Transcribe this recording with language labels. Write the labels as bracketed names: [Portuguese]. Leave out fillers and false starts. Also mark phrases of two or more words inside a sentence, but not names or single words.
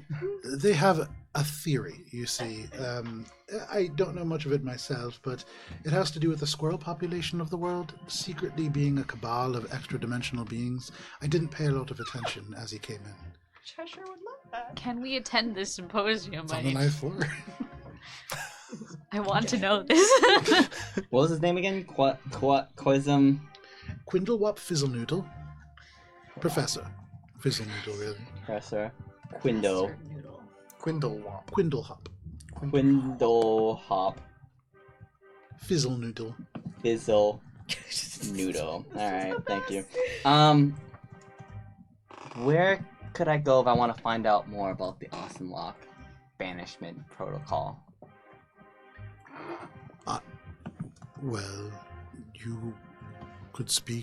[English] to be, they have a theory, you see. I don't know much of it myself, but it has to do with the squirrel population of the world secretly being a cabal of extra-dimensional beings. I didn't pay a lot of attention as he came in. Cheshire would love that. Can we attend this symposium? It's on the 9th floor. I want to know this. What was his name again? Quism. Quindlewop Fizzlenoodle. Professor Fizzlenoodle, really. Professor Quindo. Quindlewop. Quindlehop. Quindlehop. Fizzlenoodle. Fizzle. Noodle. Alright, thank you. Where could I go if I want to find out more about the Aussenloch banishment protocol? Well, you could speak.